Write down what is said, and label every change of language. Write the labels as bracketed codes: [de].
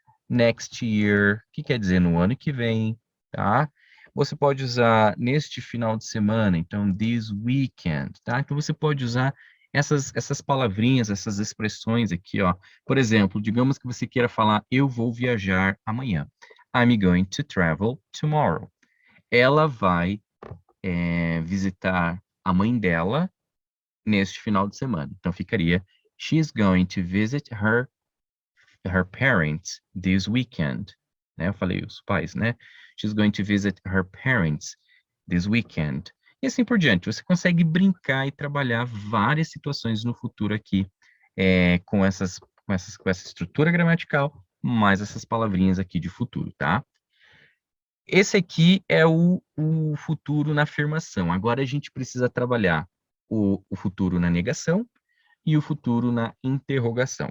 [en] Next year, [pt] que quer dizer no ano que vem, tá? Você pode usar neste final de semana, então [en] this weekend, [pt] tá? Então você pode usar essas palavrinhas, essas expressões aqui, ó. Por exemplo, digamos que você queira falar eu vou viajar amanhã. [en] I'm going to travel tomorrow. [pt] Ela vai visitar a mãe dela neste final de semana. Então ficaria [en] she's going to visit her parents this weekend. [pt] Né? Eu falei os pais, né? [en] She's going to visit her parents this weekend. [pt] E assim por diante. Você consegue brincar e trabalhar várias situações no futuro aqui com essa estrutura gramatical, mais essas palavrinhas aqui de futuro, tá? Esse aqui é o futuro na afirmação. Agora a gente precisa trabalhar o futuro na negação e o futuro na interrogação.